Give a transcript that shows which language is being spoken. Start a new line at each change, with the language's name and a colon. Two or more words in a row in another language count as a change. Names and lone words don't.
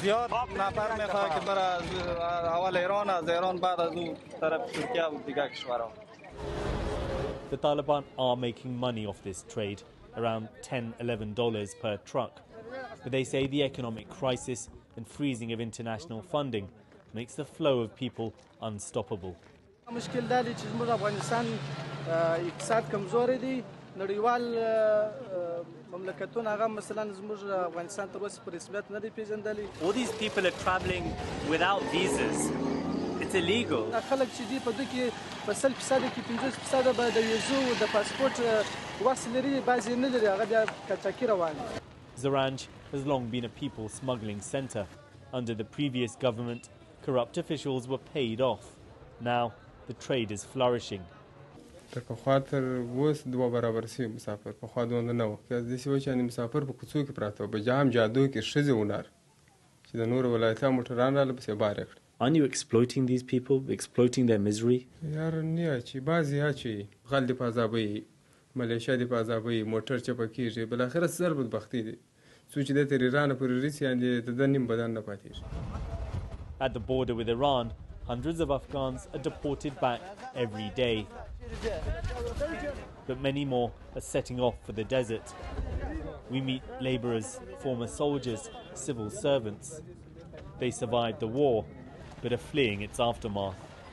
English: The Taliban are making money off this trade, around $10, $11 per truck. But they say the economic crisis and freezing of international funding makes the flow of people unstoppable.
Pashto: اقتصاد کمزوري دي نړیوال مملکتونه هغه مثلا زموږ افغانستان تر اوسه په رسمیت نه دي پیژندلي.
English: All these people are traveling without visas. It's illegal.
Pashto: خلک چې دي په دوی کې په 100% کې 50% به د ویزو او د پاسپورت واسه لري بعضې نه لري هغه بیا کچاکي روان دي.
English: Zaranj has long been a people smuggling centre. Under the previous government, corrupt officials were paid off. Now the trade is flourishing.
Pashto: تر پخوا تر اوس دوه برابر شوي مسافر پخوا دومره نه وو که داسې و چې یعنې مسافر په کوڅو کې پراته وو په جام جادو کې ښځې ونار چې د نورو ولایتها موټران راله پسې بار یې کړي.
English: Aren't you exploiting these people, exploiting their misery?
Pashto: یار نه چې بعضې اچوي غل دې په عذابوي ملیشه دې په عذابوي موټر چپه کېږي بالاخره زر بدبختي دي څو چې دی تر ایرانه پورې رسي یعنې د ده نیم بدن نه پاتېږي.
English: At the border with Iran, hundreds of Afghans are deported back every day. But many more are setting off for the desert. We meet labourers, former soldiers, civil servants. They survived the war, but are fleeing its aftermath.